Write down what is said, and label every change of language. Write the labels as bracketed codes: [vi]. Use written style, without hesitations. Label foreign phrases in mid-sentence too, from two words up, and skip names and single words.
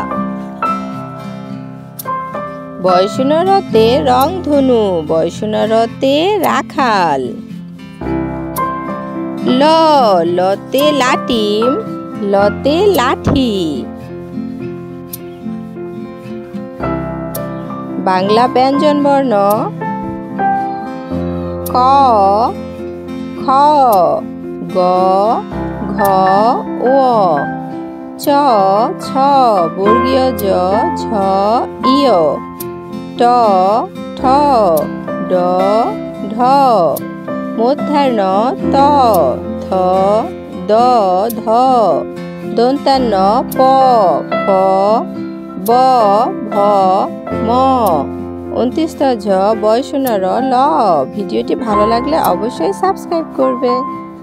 [bn] বয়সুনরতে রংধনু, বয়সুনরতে রাখাল। ল, লতে লাটিম, লতে লাঠি। বাংলা ব্যঞ্জন বর্ণ ক, খ, গ, ঘ, ও। চ, ছ, বর্গীয় জ, ঝ, ইয়। ট, ঠ, ড, ঢ। মূর্ধন্য ত, থ, দ, ধ। দন্তান্ন প, ফ, ব, ভ, ম। 29 ঝ, বয়সুনর ল। ভিডিওটি ভালো লাগলে অবশ্যই সাবস্ক্রাইব করবে।